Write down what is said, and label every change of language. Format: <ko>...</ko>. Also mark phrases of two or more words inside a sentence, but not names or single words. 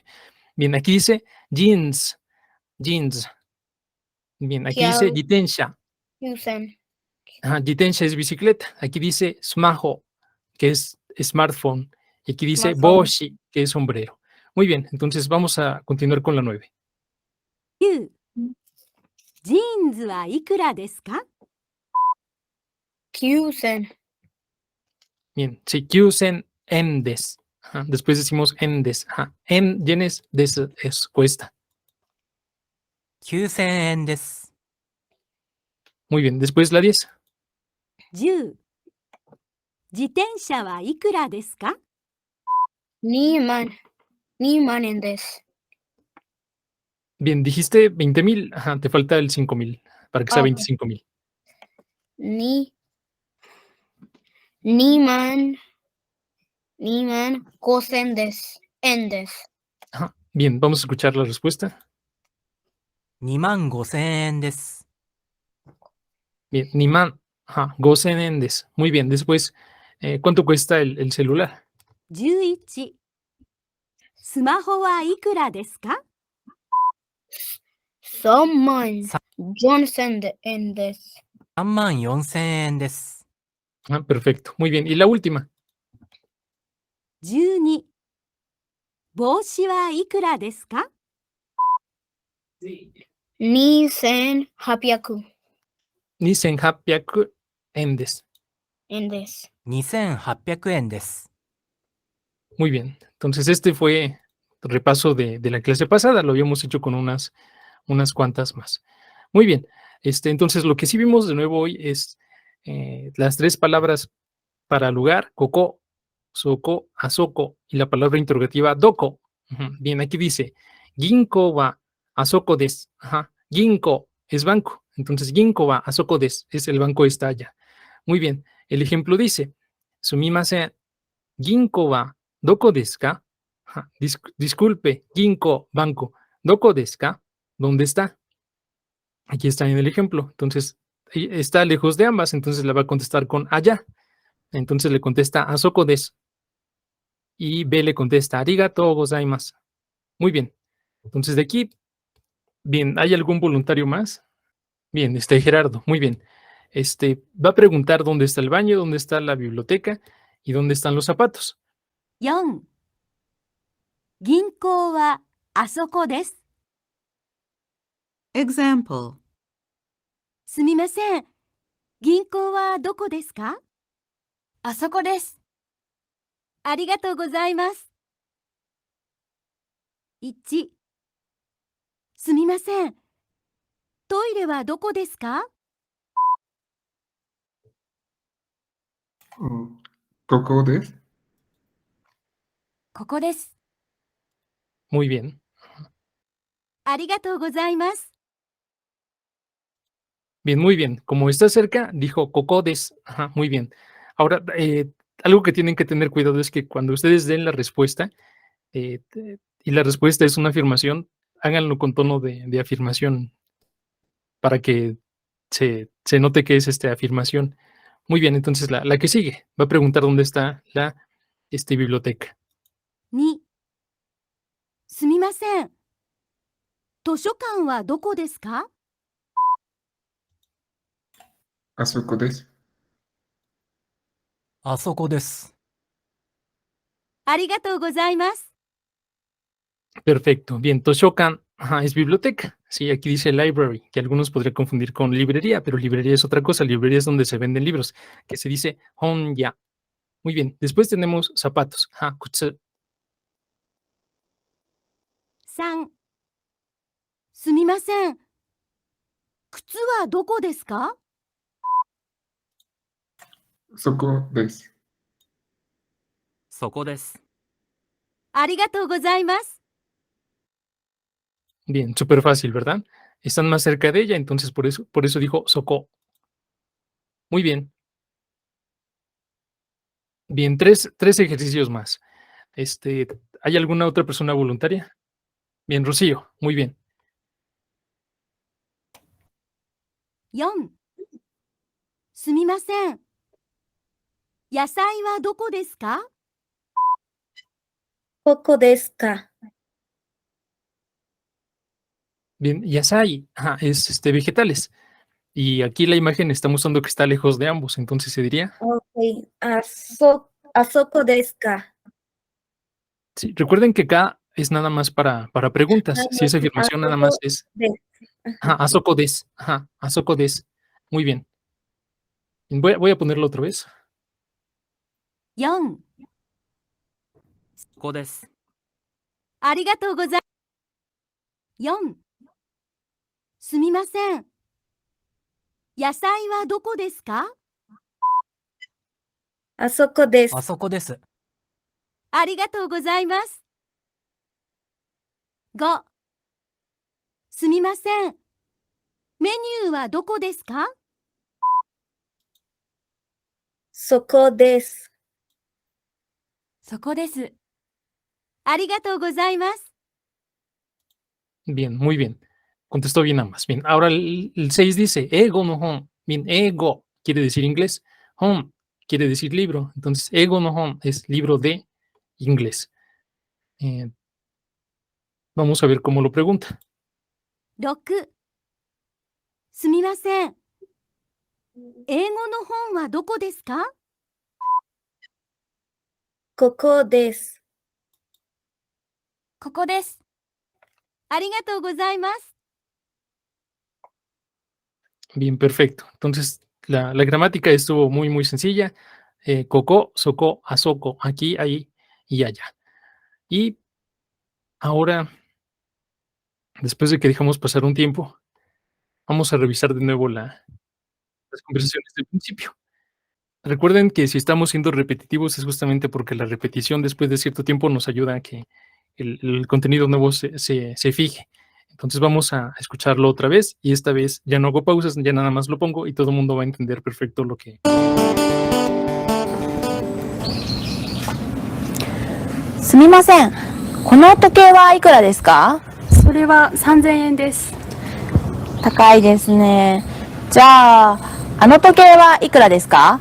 <es>Bien, aquí dice jeans, jeans. Bien, aquí dice Kiao. jitensha. Yusen. Ajá, jitensha es bicicleta. Aquí dice smaho, que es smartphone. Y aquí dice Smartphone. boshi, que es sombrero. Muy bien, entonces vamos a continuar con la 9.</es> <ja>9、ジーンズはいくらですか？ Kyusen.</ja> <es>Bien, sí,</es> <ja>九千円です.</ja> <es>Ajá, después decimos endes. Ajá, en yenes des es cuesta.</es> <ja>9000 円です。</ja> <es>Muy bien, después la 10.</es> <ja>10、自転車はいくらですか？二万。二万円です.</ja> <es>Bien, dijiste 20,000. Ajá, te falta el 5,000 para que sea Ok. 25,000.</es> <ja>Niman. 二万五千です。円です.</ja> <es>Ajá, bien, vamos a escuchar la respuesta.</es> <ja>2 万5000円です。</ja> <es>Bien, Niman. Ajá,</es> <ja>五千円です.</ja> <es>Muy bien, después, ¿cuánto cuesta el celular?</es> <ja>11、スマホはいくらですか？ Someone. Johnson en des. 3 万4000円です。</ja> <es>Ah, perfecto, muy bien. Y la última.</es> <ja>12、帽子はいくらですか？二千八百. 二千八百円です. 円です. 2800円です。</ja> <es>Muy bien. Entonces, este fue el repaso de la clase pasada. Lo habíamos hecho con unas cuantas más. Muy bien. Entonces, lo que sí vimos de nuevo hoy es las 3 palabras para lugar: koko, soko, asoko, y la palabra interrogativa doko. Ujú. Bien, aquí dice</es> <ja>銀行はあそこです.</ja> <es>Ajá. Ginko es banco. Entonces,</es> <ja>銀行はあそこです</ja> <es>es el banco está allá. Muy bien. El ejemplo dice</es> <ja>すみません、銀行はどこですか?</ja> <es>Ajá. Disculpe, ginko, banco.</es> <ja>どこですか?</ja> <es>¿Dónde está? Aquí está en el ejemplo. Entonces, está lejos de ambas, entonces la va a contestar con allá. Entonces le contesta</es> <ja>あそこです.</ja> <es>Y B le contesta</es> <ja>ありがとうございます.</ja> <es>Muy bien. Entonces de aquí, bien, ¿hay algún voluntario más? Bien, Gerardo, muy bien. Va a preguntar dónde está el baño, dónde está la biblioteca y dónde están los zapatos.</es> <ja>4、銀行はあそこです。 Example. すみません。銀行はどこですか？あそこです。ありがとうございます。1、すみません。トイレはどこですか？ここです. ここです。</ja> <es>Muy bien.</es> <ja>ありがとうございます。</ja> <es>Bien, muy bien. Como está cerca, dijo cocodes. Ajá, muy bien. Ahora, algo que tienen que tener cuidado es que cuando ustedes den la respuesta, y la respuesta es una afirmación, háganlo con tono de afirmación para que se note que es afirmación. Muy bien, entonces la que sigue va a preguntar dónde está la biblioteca.</es> <ja>2、すみません。図書館はどこですか？あそこです. あそこです。ありがとうございます。</ja> <es>Perfecto. Bien, Toshokan es biblioteca. Sí, aquí dice library, que algunos podrían confundir con librería, pero librería es otra cosa. Librería es donde se venden libros, que se dice honya. Muy bien. Después tenemos zapatos. Kutsu.</es> <ja>3、すみません。靴はどこですか？そこです。そこです。ありがとうございます。</ja> <es>Bien, súper fácil, ¿verdad? Están más cerca de ella, entonces por eso dijo soko. Muy bien. Bien, tres ejercicios más. ¿Hay alguna otra persona voluntaria? Bien, Rocío, muy bien.</es> <ja>4、すみません。野菜はどこですか？ここですか？</ja> <es>Bien, yasai, es vegetales. Y aquí la imagen está mostrando que está lejos de ambos, entonces se diría.</es> <ja>Ok. あそこですか？</ja> <es>Sí, recuerden que acá es nada más para preguntas. Si es</es> <ja>あ</ja> <es>afirmación,</es> <ja>そ</ja> <es>nada más</es> <ja>こ</ja> <es>es</es> <ja>です。あそこです。あそこです.</ja> <es>Muy bien. Voy a ponerlo otra vez.</es> <ja>4、そこです。ありがとうございます。4、すみません。野菜はどこですか？あそこです。あそこです。ありがとうございます。5、すみません。メニューはどこですか？そこです。そこです。ありがとうございます。</ja> <es>Bien, muy bien. Contestó bien ambas. Bien, ahora el 6 dice</es> <ja>英語の本.</ja> <es>Bien, ego quiere decir inglés. Hon quiere decir libro. Entonces,</es> <ja>英語の本</ja> <es>es libro de inglés. Vamos a ver cómo lo pregunta.</es> <ja>6、すみません。英語の本はどこですか？ここです。ここです。ありがとうございます。</ja> <es>Bien, perfecto. Entonces, la gramática estuvo muy, muy sencilla. Koko, soko, asoko, aquí, ahí y allá. Y ahora, después de que dejamos pasar un tiempo, vamos a revisar de nuevo las conversaciones del principio. Recuerden que si estamos siendo repetitivos es justamente porque la repetición después de cierto tiempo nos ayuda a que el contenido nuevo se fije. Entonces vamos a escucharlo otra vez y esta vez ya no hago pausas, ya nada más lo pongo y todo el mundo va a entender perfecto lo que...</es> <ja>すみません。この時計はいくらですか？それは3000円です。高いですね。じゃあ、あの時計はいくらですか？</ja>